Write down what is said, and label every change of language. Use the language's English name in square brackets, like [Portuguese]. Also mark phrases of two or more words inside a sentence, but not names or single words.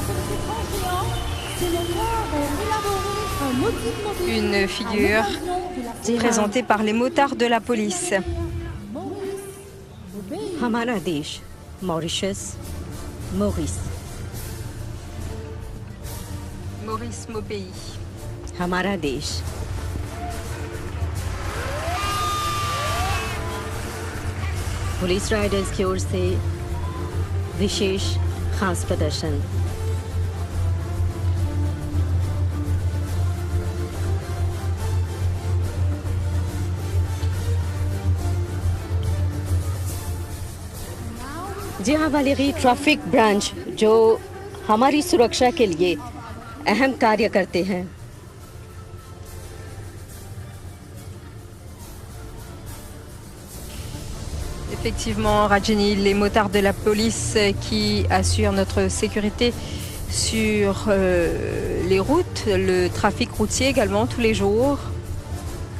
[French] Une figure présentée par les motards de la police. [Hindi] हमारा देश मॉरिशस मॉरिस [French] Maurice Maupeis. [Hindi] हमारा देश [English] police riders [Hindi] की ओर से विशेष खास प्रदर्शन जी हाँ वालेरी [English] traffic branch [Hindi] जो हमारी सुरक्षा के लिए अहम कार्य करते हैं [French] Effectivement, Rajani, les motards de la police qui assurent notre sécurité sur les routes, le trafic routier également tous les jours.